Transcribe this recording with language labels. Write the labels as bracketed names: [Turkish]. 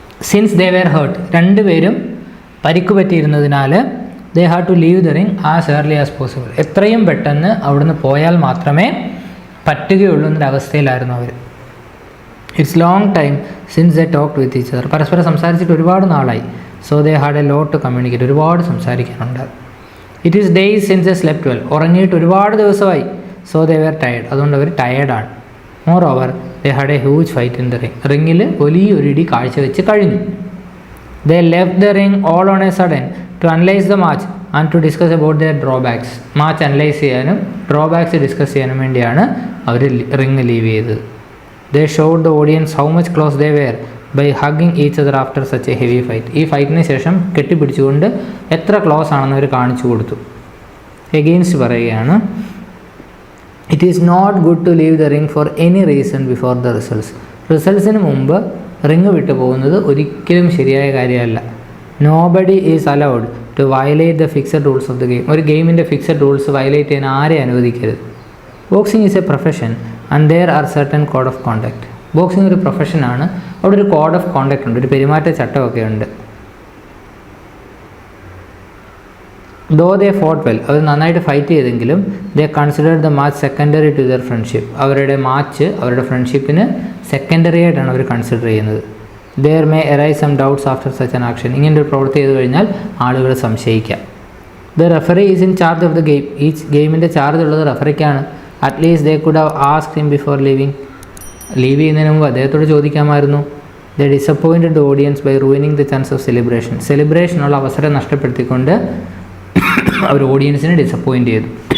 [English] Since they were hurt, [Malayalam] രണ്ടുപേരും പരിക്ക് പറ്റിയിരുന്നതിനാൽ [English] they had to leave the ring as early as possible. [Malayalam] എത്രയും പെട്ടെന്ന് അവിടുന്ന് പോയാൽ മാത്രമേ പറ്റുകയുള്ളൂ എന്നൊരവസ്ഥയിലായിരുന്നു അവർ. [English] It's long time since they talked with each other. [Malayalam] പരസ്പരം സംസാരിച്ചിട്ട് ഒരുപാട് നാളായി. [English] So they had a lot to communicate. [Malayalam] ഒരുപാട് സംസാരിക്കാനുണ്ട്. [English] It is days since they slept well. [Malayalam] ഉറങ്ങിയിട്ട് ഒരുപാട് ദിവസമായി. [English] So they were tired. [Malayalam] അതുകൊണ്ട് അവർ ടയേർഡാണ്. [English] Moreover, they had a huge fight in the ring. [Malayalam] റിങ്ങിൽ വലിയൊരു ഇടി കാഴ്ചവെച്ച് കഴിഞ്ഞു. [English] They left the ring all on a sudden to analyze the match and to discuss about their drawbacks. [Malayalam] Match analyse ചെയ്യാനും drawbacks discuss ചെയ്യാനും വേണ്ടിയാണ് അവർ ring leave ചെയ്തത്. [English] They showed the audience how much close they were by hugging each other after such a heavy fight. [Malayalam] ഈ ഫൈറ്റിന് ശേഷം കെട്ടിപ്പിടിച്ചുകൊണ്ട് എത്ര close ആണെന്ന് അവർ കാണിച്ചു കൊടുത്തു. [English] Against പറയുകയാണ്, it is not good to leave the ring for any reason before the results. [Malayalam] റിസൾട്ട്സിന് മുമ്പ് ring വിട്ടു പോകുന്നത് ഒരിക്കലും ശരിയായ കാര്യമല്ല. [English] Nobody is allowed to violate the fixed rules of the game. [Malayalam] ഒരു ഗെയിമിൻ്റെ ഫിക്സഡ് റൂൾസ് വയലേറ്റ് ചെയ്യാൻ ആരെയും അനുവദിക്കരുത്. [English] Boxing is a profession and there are certain code of conduct. [Malayalam] Boxing ഒരു പ്രൊഫഷനാണ്, അവിടെ ഒരു കോഡ് ഓഫ് കോണ്ടക്ട് ഉണ്ട്, ഒരു പെരുമാറ്റ ചട്ടമൊക്കെ ഉണ്ട്. [English] though they fought well, [Malayalam] അവർ നന്നായിട്ട് ഫൈറ്റ് ചെയ്തെങ്കിലും [English] They considered the match secondary to their friendship. [Malayalam] അവരുടെ മാച്ച് അവരുടെ ഫ്രണ്ട്ഷിപ്പിന് സെക്കൻഡറി ആയിട്ടാണ് അവർ കൺസിഡർ ചെയ്യുന്നത്. [English] There may arise some doubts after such an action. [Malayalam] ഇങ്ങനൊരു പ്രവൃത്തി ചെയ്തു കഴിഞ്ഞാൽ ആളുകൾ സംശയിക്കാം. [English] The referee is in charge of the game. [Malayalam] ഈ ഗെയിമിൻ്റെ ചാർജ് ഉള്ളത് റഫറിക്കാണ്. [English] At least they could have asked him before leaving. [Malayalam] Leave ചെയ്യുന്നതിന് മുമ്പ് അദ്ദേഹത്തോട് ചോദിക്കാമായിരുന്നു. [English] They disappointed the audience by ruining the chance of celebration. [Malayalam] സെലിബ്രേഷനുള്ള അവസരം നഷ്ടപ്പെടുത്തിക്കൊണ്ട് അവർ ഓഡിയൻസിനെ ഡിസപ്പോയിൻ്റ് ചെയ്തു.